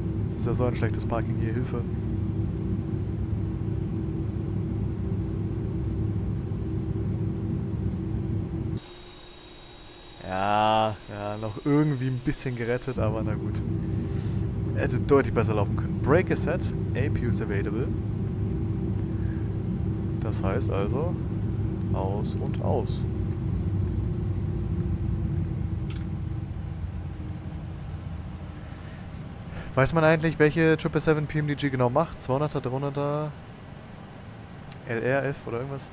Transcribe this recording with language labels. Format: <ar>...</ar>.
<de>Das ist ja so ein schlechtes Parking hier, Hilfe. Ja, noch irgendwie ein bisschen gerettet, aber na gut. Hätte deutlich besser laufen können.</de> <en>Brake is set, APU is available.</en> <de>Das heißt also, aus und aus. Weiß man eigentlich, welche 777 PMDG genau macht? 200er, 300er, LRF oder irgendwas?</de>